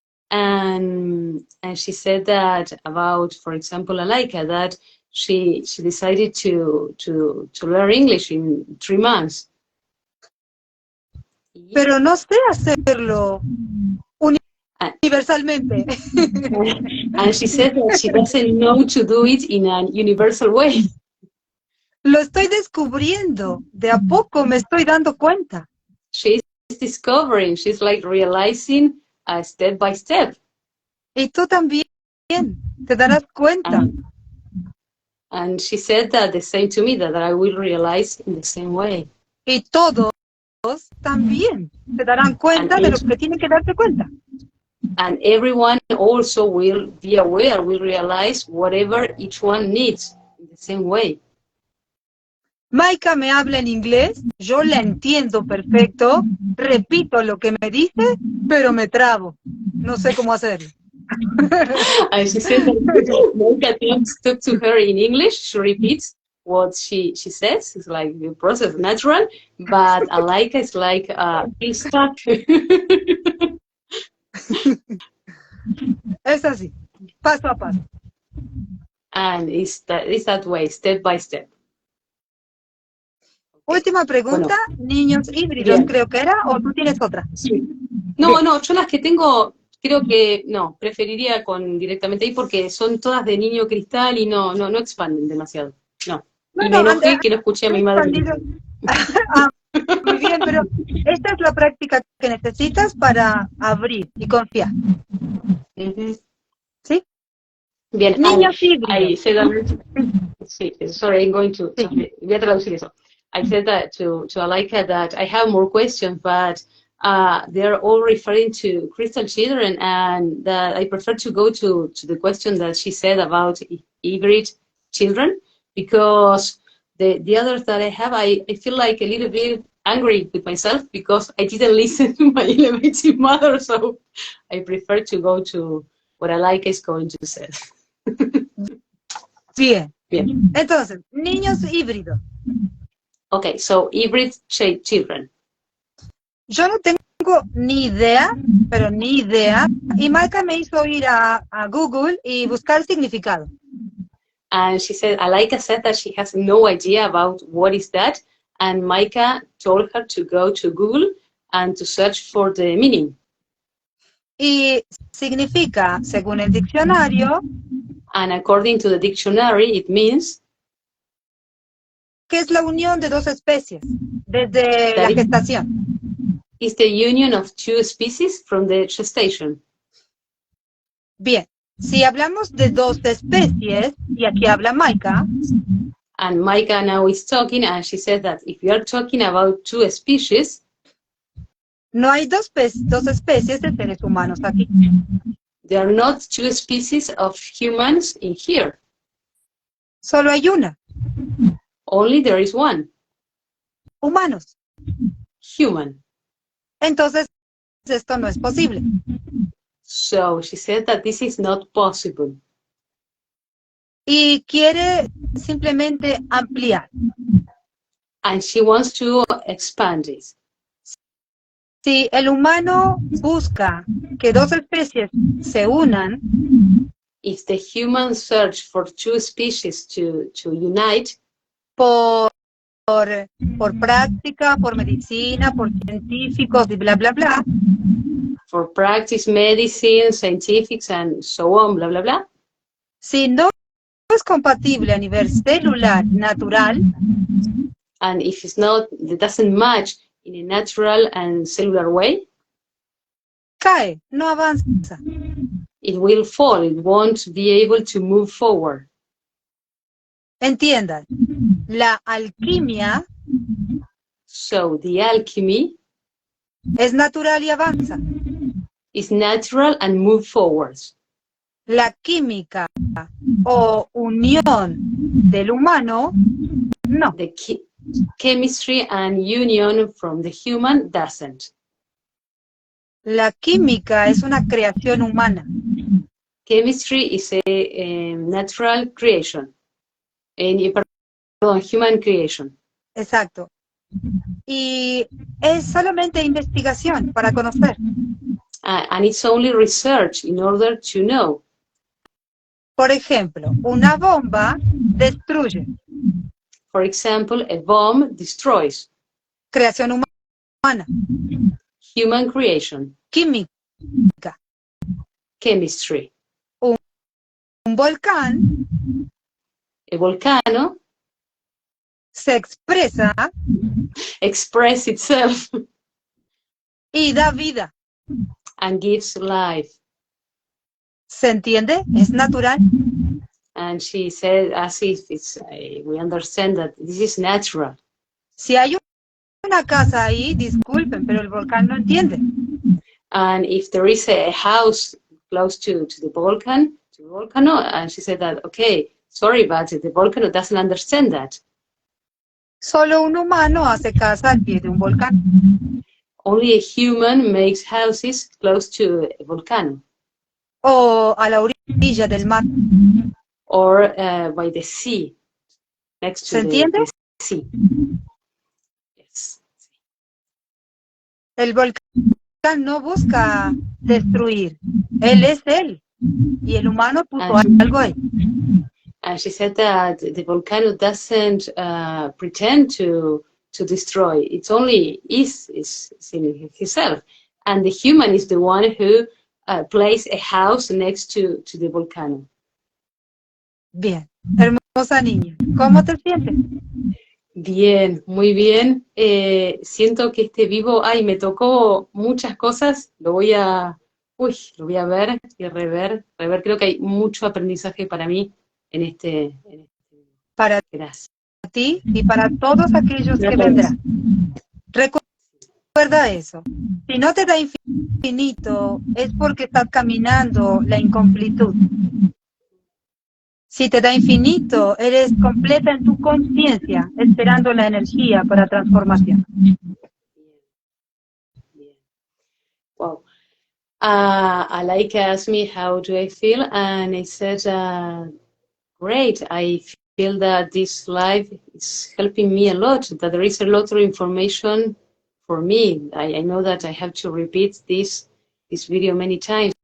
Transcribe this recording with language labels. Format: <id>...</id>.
<en>And she said that about, for example, Alaika, that she decided to learn English in 3 months.</en> <es>Pero no sé hacerlo</es> <en>And,</en> <es>universalmente.</es> <en>and she said that she doesn't know to do it in a universal way.</en> <es>Lo estoy descubriendo, de a poco me estoy dando cuenta.</es> <en>She's discovering, she's like realizing step by step.</en> <es>Y tú también, te darás cuenta.</es> <en>And she said that the same to me, that I will realize in the same way.</en> <es>Y todos también se darán cuenta de lo que tienen que darse cuenta.</es> <en>And everyone also will be aware, will realize whatever each one needs in the same way.</en> <es>Maika me habla en inglés, yo la entiendo perfecto, repito lo que me dice, pero me trabo. No sé cómo hacerlo.</es> <en>And she said that Maika talks to her in English, she repeats what she says, it's like the process natural, but Alaika is like he's stuck.</en> <es>Es así, paso a paso.</es> <en>And it's that way, step by step.</en> <es>Última pregunta, bueno, niños híbridos, bien, creo que era, o tú tienes otra. Sí. No, no, yo las que tengo, creo que no, preferiría con directamente ahí porque son todas de niño cristal y no expanden demasiado. No. Y me enojé que no escuché a mi madre. Muy bien, pero esta es la práctica que necesitas para abrir y confiar. ¿Sí? Bien, niños híbridos. Sí,</es> <en>sorry, I'm going to,</en> <es>voy a traducir eso.</es> <en>I said that to Alaika that I have more questions, but they're all referring to crystal children, and that I prefer to go to the question that she said about hybrid children, because the others that I have, I feel like a little bit angry with myself because I didn't listen to my elevated mother, so I prefer to go to what Alaika is going to say.</en> <es>Bien. Entonces, niños híbridos.</es> <en>Okay, so hybrid children.</en> <es>Yo no tengo ni idea, pero ni idea. Y Maika me hizo ir a Google y buscar significado.</es> <en>And she said, Alaika said that she has no idea about what is that. And Maika told her to go to Google and to search for the meaning.</en> <es>Y significa, según el diccionario,</es> <en>and according to the dictionary, it means</en> <es>que es la unión de dos especies desde la gestación.</es> <en>It's the union of two species from the gestation.</en> <es>Bien, si hablamos de dos especies, y aquí habla Maika,</es> <en>and Maika now is talking, and she said that if you are talking about two species,</en> <es>no hay dos especies de seres humanos aquí.</es> <en>There are not two species of humans in here.</en> <es>Solo hay una.</es> <en>Only there is one.</en> <es>Humanos.</es> <en>Human.</en> <es>Entonces, esto no es posible.</es> <en>So she said that this is not possible.</en> <es>Y quiere simplemente ampliar.</es> <en>And she wants to expand this.</en> <es>Si el humano busca que dos especies se unan,</es> <en>if the humans search for two species to unite,</en> <es>por práctica, por medicina, por científicos y bla, bla, bla,</es> <en>for practice, medicine, scientifics, and so on, blah, blah, blah.</en> <es>Si no es compatible a nivel celular, natural,</es> <en>and if it's not, it doesn't match in a natural and cellular way,</en> <es>cae, no avanza.</es> <en>it will fall. It won't be able to move forward.</en> <es>Entiendan, la alquimia</es> <en>So the alchemy</en> <es>es natural y avanza.</es> <en>is natural and move forwards.</en> <es>La química o unión del humano, no.</es> <en>The chemistry and union from the human doesn't.</en> <es>La química es una creación humana.</es> <en>Chemistry is a natural creation, human creation.</en> <es>Exacto. Y es solamente investigación para conocer.</es> <en>And it's only research in order to know.</en> <es>Por ejemplo, una bomba destruye.</es> <en>For example, a bomb destroys.</en> <es>Creación humana.</es> <en>Human creation.</en> <es>Química.</es> <en>Chemistry.</en> <es>Un volcán</es> <en>A volcano</en> <es>se expresa</es> <en>expresses itself</en> <es>y da vida.</es> <en>and gives life.</en> <es>¿Se entiende? Es natural.</es> <en>And she said, as if we understand that this is natural.</en> <es>Si hay una casa ahí, disculpen, pero el volcán no entiende.</es> <en>And if there is a house close to the volcano, and she said that, okay, sorry, but the volcano doesn't understand that.</en> <es>Solo un humano hace casa al pie de un volcán.</es> <en>Only a human makes houses close to a volcano.</en> <es>O a la orilla del mar.</es> <en>Or by the sea, next to</en> <es>¿Se entiende?</es> <en>the sea. Yes.</en> <es>El volcán no busca destruir. Él es él. Y el humano puso algo ahí.</es> <en>And she said that the volcano doesn't pretend to destroy. It's only is in himself. And the human is the one who placed a house next to the volcano.</en> <es>Bien. Hermosa niña. ¿Cómo te sientes? Bien, muy bien. Siento que este vivo, me tocó muchas cosas. Lo voy a ver y rever. Creo que hay mucho aprendizaje para mí en este. Para Gracias. ti y para todos aquellos que vendrán. Recuerda eso. Si no te da infinito, es porque estás caminando la incompletud. Si te da infinito, eres completa en tu conciencia, esperando la energía para transformación.</es> <en>Wow. Alaika asked me how do I feel, and I said, great. I feel that this life is helping me a lot, that there is a lot of information for me. I know that I have to repeat this video many times.</en>